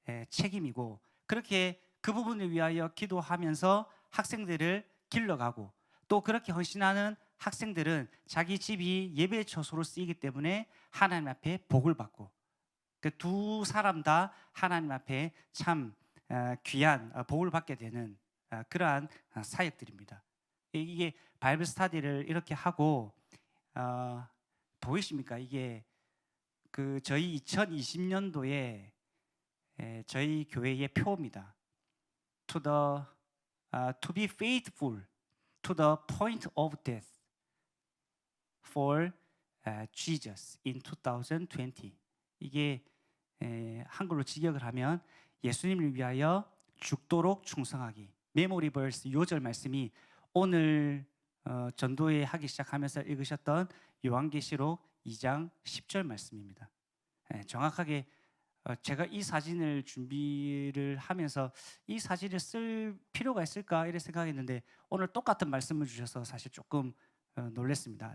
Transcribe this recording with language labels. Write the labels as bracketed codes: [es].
[ko] 책임이고, 그렇게 그 부분을 위하여 기도하면서 학생들을 길러가고 또 그렇게 헌신하는 학생들은 자기 집이 예배의 처소로 쓰이기 때문에 하나님 앞에 복을 받고 그 두 사람 다 하나님 앞에 참 귀한 복을 받게 되는 그러한 사역들입니다. 이게 바이블 스터디를 이렇게 하고 보이십니까? 이게 그 저희 2020년도에 저희 교회의 표입니다. [en] To be faithful to the point of death for Jesus in 2020. [ko] 이게 한글로 직역을 하면 예수님을 위하여 죽도록 충성하기. 메모리 벌스 요절 말씀이 오늘 전도회 하기 시작하면서 읽으셨던 요한계시록 2장 10절 말씀입니다. 정확하게 제가 이 사진을 준비를 하면서 이 사진을 쓸 필요가 있을까 이렇게 생각했는데 오늘 똑같은 말씀을 주셔서 사실 조금 놀랐습니다.